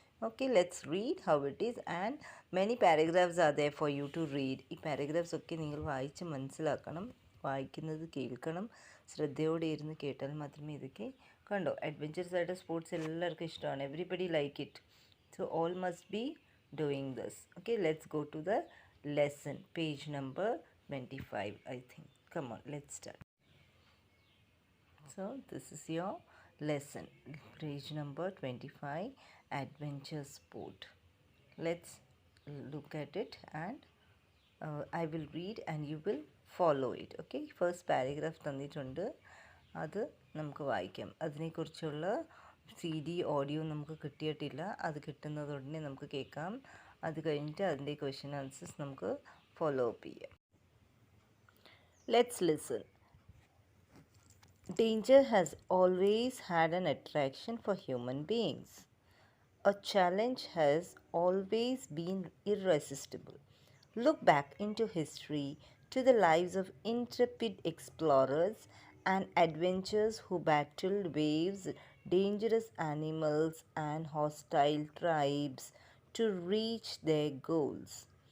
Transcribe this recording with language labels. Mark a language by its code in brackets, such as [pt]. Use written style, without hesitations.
[en] Okay, let's read how it is and many paragraphs are there for you to read. [ml] ഈ paragraphs ഒക്കെ നിങ്ങൾ വായിച്ച് മനസ്സിലാക്കണം, വായിക്കുന്നത് കേൾക്കണം, ശ്രദ്ധയോടെ ഇരുന്ന് കേട്ടാൽ മാത്രമേ ഇതൊക്കെ കണ്ടോ. അഡ്വഞ്ചറസ് ആയിട്ട് സ്പോർട്സ് എല്ലാവർക്കും ഇഷ്ടമാണ്. [en] Everybody like it. So all must be doing this. Okay, let's go to the lesson, page number 25, I think. Come on, let's start. So this is your lesson, page number 25, adventure sport. Let's look at it and I will read and you will follow it. Okay, first paragraph [ml] തന്നിട്ടുണ്ട്, അത് നമുക്ക് വായിക്കാം. അതിനെക്കുറിച്ചുള്ള CD audio നമുക്ക് കിട്ടിയിട്ടില്ല, അത് കിട്ടുന്നതുടനെ നമുക്ക് കേൾക്കാം. അത് കഴിഞ്ഞിട്ട് അതിൻ്റെ ക്വസ്റ്റ്യൻ ആൻസേഴ്സ് നമുക്ക് ഫോളോ അപ്പ് ചെയ്യാം. [en] Let's listen. Danger has always had an attraction for human beings. A challenge has always been irresistible. Look back into history to the lives of intrepid explorers and adventurers who battled waves, dangerous animals, and hostile tribes to reach their goals.